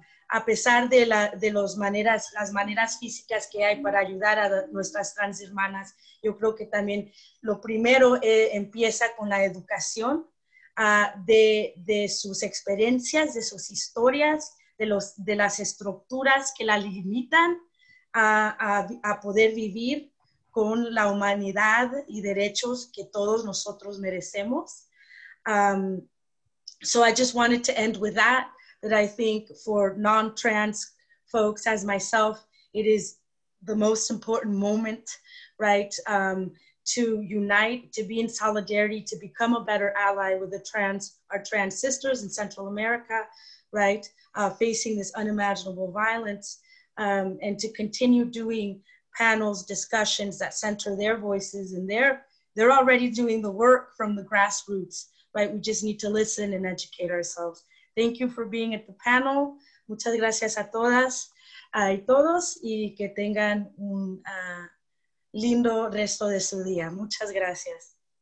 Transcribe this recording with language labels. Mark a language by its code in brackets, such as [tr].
[es] A pesar de las maneras físicas que hay para ayudar a nuestras trans hermanas, yo creo que también lo primero empieza con la educación de sus experiencias, de sus historias, de las estructuras que la limitan a poder vivir con la humanidad y derechos que todos nosotros merecemos. [en] So I just wanted to end with that I think for non-trans folks as myself, it is the most important moment, right? To unite, to be in solidarity, to become a better ally with our trans sisters in Central America, right? Facing this unimaginable violence. And to continue doing panels, discussions that center their voices, and they're already doing the work from the grassroots, right? We just need to listen and educate ourselves. Thank you for being at the panel. [es] Muchas gracias a todas y todos, y que tengan un lindo resto de su día. Muchas gracias.